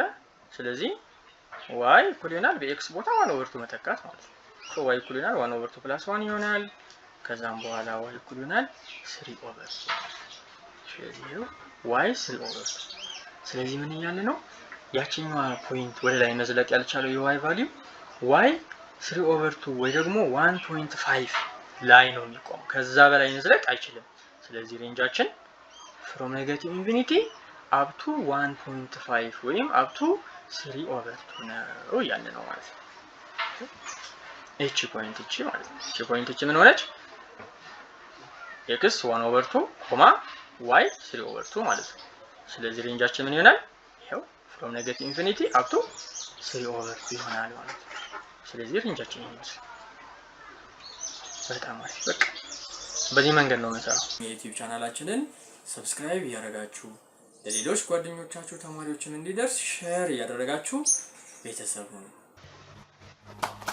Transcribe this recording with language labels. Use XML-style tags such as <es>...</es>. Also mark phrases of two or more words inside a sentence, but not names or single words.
<am>ስለዚህ y ኢኩል ይሆናል በx ቦታ 1/2 መተካት ማለት ነው። y ኢኩል ይሆናል 1/2 + 1 ይሆናል። ከዛም በኋላ y ኢኩል ይሆናል 3/2። ስለዚህ y 3/2። ስለዚህ ምን እያለ ነው? ያቺኛዋ ፖይንት ወደ ላይ መዝለቅ ያልቻለው የy ቫልዩ y 3/2 ወይ ደግሞ 1.5 ላይ ነው የሚቆመው። ከዛ በላይ መዝለቅ አይችልም። ስለዚህ ሬንጃችን</am> <en>from negative infinity up to 1.5</en> <am>ወይም</am> <en>up to 3/2</en> <am>ነው ያለ ነው ማለት ነው። እቺ ፖይንት እቺ ማለት ነው። እቺ ፖይንት እቺ ምን ሆነች? x 1/2 y 3/2 ማለት ነው። ስለዚህ ሬንጃችን ምን ይሆናል? ይሄው</am> <en>from negative infinity up to 3/2</en> <am>ይሆናል ማለት ነው። ስለዚህ ሬንጃችን ይመስላል። በጣም አሪፍ። በቃ በዚህ መንገድ ነው የምንሰራው። የዩቲዩብ ቻናላችንን ሰብስክራይብ ያደረጋችሁ ለሌሎች ጓደኞቻችሁ ተማሪዎችም እንዲደርስ ሼር ያደረጋችሁ ቤተሰብ ነው።</am>